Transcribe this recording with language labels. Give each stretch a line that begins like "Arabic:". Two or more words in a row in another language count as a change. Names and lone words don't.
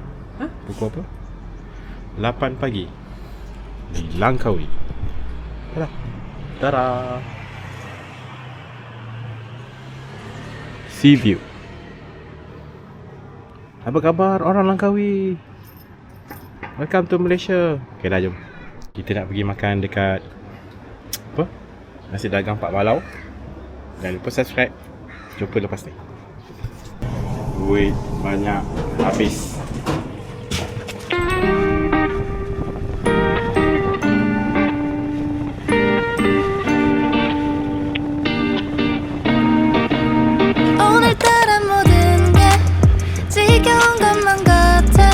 Malay: Pukul apa? 8 pagi di Langkawi. Tada. Tada.
English: Sea view.
Malay: Apa khabar orang Langkawi?
English: Welcome to Malaysia.
Malay: Okay dah, jom. Kita nak pergi makan dekat apa? Nasi dagang Pak Balau. Jangan lupa subscribe. Jumpa lepas ni. Duit banyak habis.
Korean: 오늘따라 모든 게 지겨운 것만 같아.